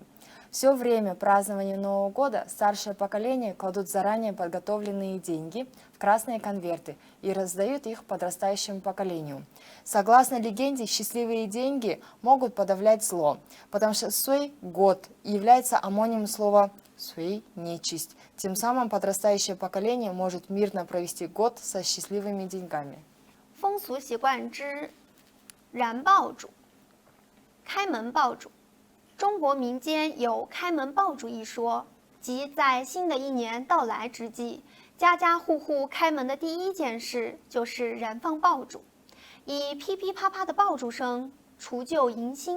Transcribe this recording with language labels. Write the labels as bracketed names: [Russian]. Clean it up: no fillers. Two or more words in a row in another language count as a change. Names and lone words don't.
[Russian] Все время празднования Нового года старшее поколение кладут заранее подготовленные деньги в красные конверты и раздают их подрастающему поколению. Согласно легенде, счастливые деньги могут подавлять зло, потому что «суй» – год является омонимом слова «суй» – нечисть. Тем самым подрастающее поколение может мирно провести год со счастливыми деньгами. [Chinese] 风俗习惯之燃爆竹、开门爆竹。中国民间有开门爆竹一说，即在新的一年到来之际，家家户户开门的第一件事就是燃放爆竹，以噼噼啪啪的爆竹声除旧迎新。